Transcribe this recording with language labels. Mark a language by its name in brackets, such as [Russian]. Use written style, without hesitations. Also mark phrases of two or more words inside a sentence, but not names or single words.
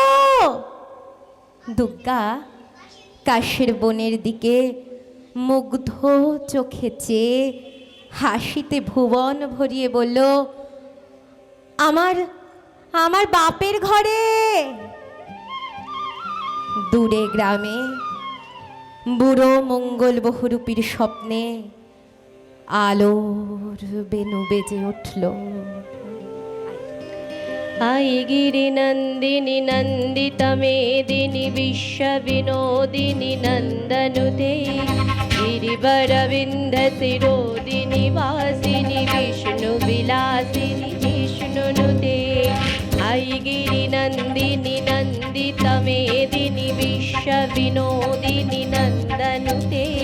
[Bangla] দুর্গা কাশের বনের দিকে মুগ্ধ চোখে চেয়ে হাসিতে ভুবন ভরিয়ে বলল, আমার আমার বাপের ঘরে। দূরে গ্রামে বুড়ো মঙ্গল বহুরূপীর স্বপ্নে আলোর বেনু বেজে উঠল। [Sanskrit] आई गिरिनन्दिनि नन्दितमेदिनि विश्वविनोदिनि नन्दनुते गिरिवरविन्ध्यशिरोदिनि वासिनि विष्णुविलासिनि जिष्णुनुते आई गिरिनन्दिनि नन्दितमेदिनि विश्वविनोदिनि नन्दनुते